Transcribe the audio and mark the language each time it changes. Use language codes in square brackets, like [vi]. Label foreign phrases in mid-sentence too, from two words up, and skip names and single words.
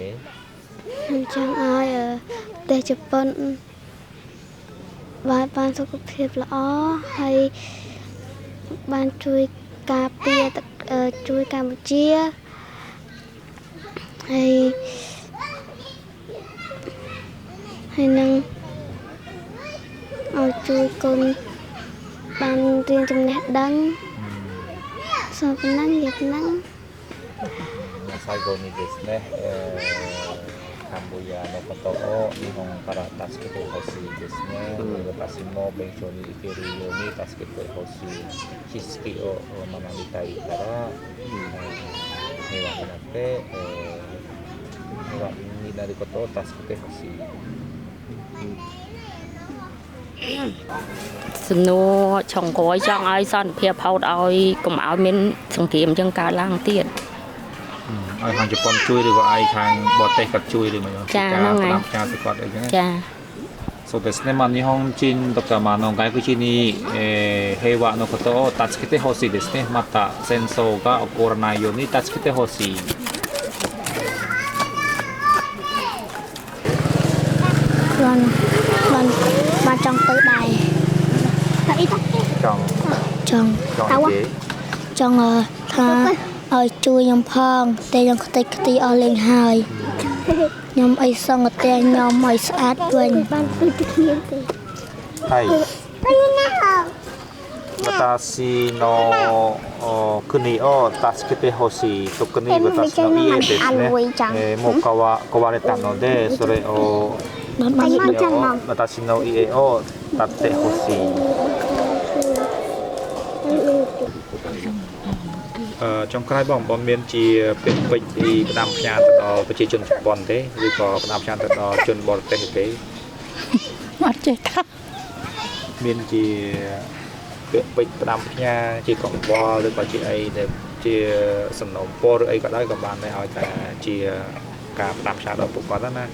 [km] ខ្ញុំចង់ឲ្យប្រទេសជប៉ុនបានសុខភាពល្អហើយបានជួយការពារជួយកម្ពុជាហើយនឹងឲ្យជួយកូនបានរៀនចំណេះដឹងそうប៉ុណ្ណឹងនិយាយប៉ុណ្ណឹង [ja] 最後にですね、カンボジアのことを日本から助けてほしいですね。私も勉強に行けるように助けてほしい。知識を学びたいから平和になって平和になることを助けてほしい。 [km] សំណួរចុងក្រោយចង់ឲ្យសន្តិភាពហូតឲ្យកុំឲ្យមានសង្គ្រាមចឹងកើតឡើងទៀត ឲ្យខាងជប៉ុនជួយឬក៏ឲ្យខាងបរទេសគាត់ជួយឬមិន ចាហ្នឹងហើយ ការទៅគាត់អីចឹង ចា [ja] そうですね、日本人とか、外国人に、平和のことを助けてほしいですね。また戦争が起こらないように助けてほしい。 [km] បានចង់ទៅដែរចង់ថាឲ្យជួយខ្ញុំផងតែខ្ញុំខ្ទេចខ្ទីអស់លេងហើយខ្ញុំអីសង្កតែខ្ញុំឲ្យស្អាតវិញបានពីគ្នាទេ [ja] はい私の国を助けてほしい特に私の家ですねもう壊れたのでそれを私の家を建てほしい [km] ចុងក្រោយបងមានជាពាក្យពេចន៍ពីផ្ដាំផ្ញើទៅដល់ប្រជាជនជប៉ុនទេឬក៏ផ្ដាំផ្ញើទៅដល់ជនបរទេសទេ អត់ចេះថា មានជាពាក្យពេចន៍ផ្ដាំផ្ញើជាកង្វល់ឬក៏ជាអីដែលជាសំណូមពរឬអីក៏ដោយក៏បានដែរឲ្យតែជាការផ្ដាំផ្ញើដល់ពួកគាត់ណា